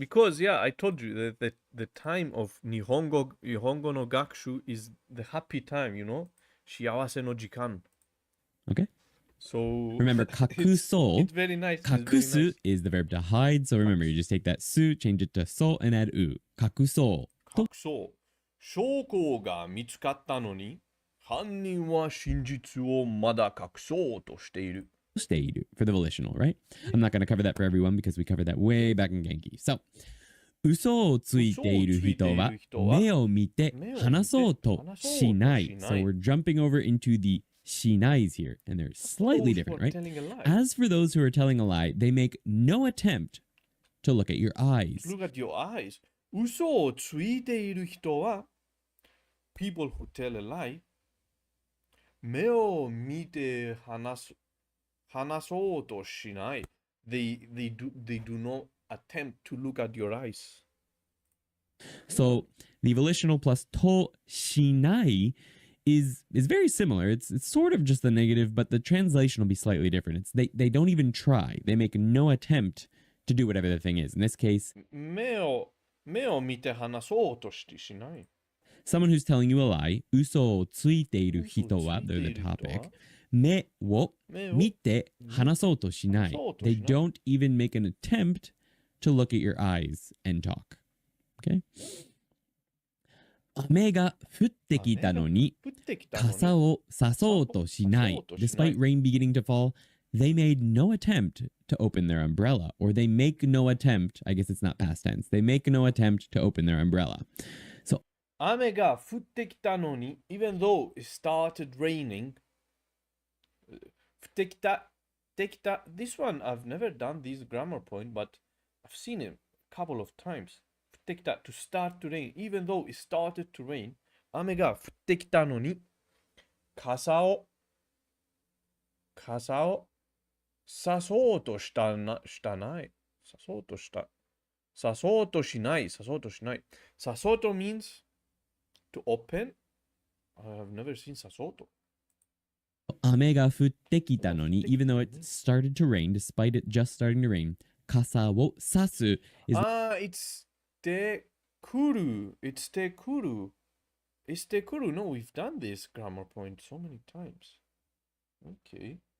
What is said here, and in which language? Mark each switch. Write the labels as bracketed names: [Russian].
[English] Because, yeah, I told you that the time of [Japanese] Nihongo no gakushu [English] is the happy time, you know? [Japanese] Shiawase no jikan. [English] Okay. So remember, kakuso. It's very nice. Kakusu is the verb to hide. So remember, you just take that su, change it to so, and add u. [Japanese] Kakuso. 証拠が見つかったのに、犯人は真実をまだ隠そうとしている。 [English] For the volitional, right? I'm not going to cover that for everyone because we covered that way back in Genki. [Japanese] So, 嘘をついている人は目を見て話そうとしない。 [English] So we're jumping over into the しない's here, and they're slightly different, right? As for those who are telling a lie, they make no attempt to look at your eyes. Look at your eyes. [Japanese] 嘘をついている人は [English] people who tell a lie [Japanese] 目を見て話そうとしない [English] they do not attempt to look at your eyes. So the volitional plus としない is very similar. It's sort of just the negative, but the translation will be slightly different. It's they don't even try. They make no attempt to do whatever the thing is. In this case, [Japanese] 目を目を見て話そうとしてしない。 [English] Someone who's telling you a lie. [Japanese] 嘘をついている人は [English] they're the topic. [Japanese] 目を見て話そうとしない。 [English] They don't even make an attempt to look at your eyes and talk. Okay? [Japanese] 雨が降ってきたのに傘をさそうとしない。 [English] Despite rain beginning to fall, they made no attempt to open their umbrella. Or they make no attempt, I guess it's not past tense, they make no attempt to open their umbrella. So [Japanese] 雨が降ってきたのに [English] even though it started raining [Japanese] 降ってきた [English] this one I've never done this grammar point but I've seen it a couple of times 降ってきた to start to rain even though it started to rain [Japanese] 雨が降ってきたのに傘をさそうとしたないさそうとしたさそうとしないさそうとしないさそうと [English] means to open I have never seen [Japanese] さそうと雨が降ってきたのに [English] even though it started to rain, despite it just starting to rain, [Japanese] 傘をさす [English] is it's てくる it's てくる it's てくる no we've done this grammar point so many times okay